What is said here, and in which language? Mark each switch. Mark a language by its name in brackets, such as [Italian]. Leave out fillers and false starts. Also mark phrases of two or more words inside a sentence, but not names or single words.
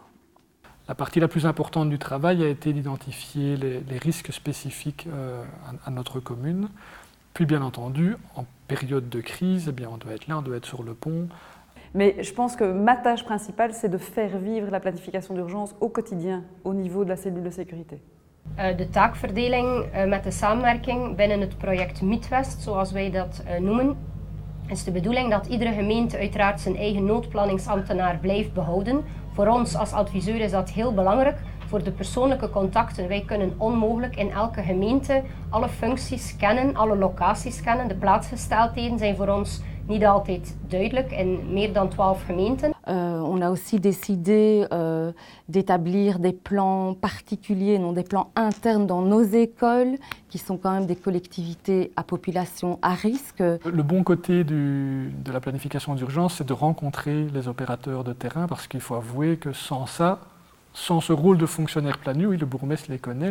[French] La partie la plus importante du travail a été d'identifier les risques spécifiques à notre commune. Puis bien entendu, en période de crise, on doit être là, on doit être sur le pont. Mais je pense que ma tâche principale, c'est de faire vivre la planification d'urgence au quotidien, au niveau de la cellule de sécurité. [Dutch] De taakverdeling met de samenwerking binnen het project Midwest, zoals wij dat noemen, is de bedoeling dat iedere gemeente uiteraard zijn eigen noodplanningsambtenaar blijft behouden. Voor ons als adviseur is dat heel belangrijk. Voor de persoonlijke contacten, wij kunnen onmogelijk in elke gemeente alle functies kennen, alle locaties kennen. De plaatsgesteldheden zijn voor ons niet altijd duidelijk in meer dan 12 gemeenten. [French] On a aussi décidé d'établir des plans particuliers, non des plans internes dans nos écoles, qui sont quand même des collectivités à population à risque. Le bon côté de la planification d'urgence, c'est de rencontrer les opérateurs de terrain, parce qu'il faut avouer que sans ça, sans ce rôle de fonctionnaire planu, oui, le bourgmestre les connaît.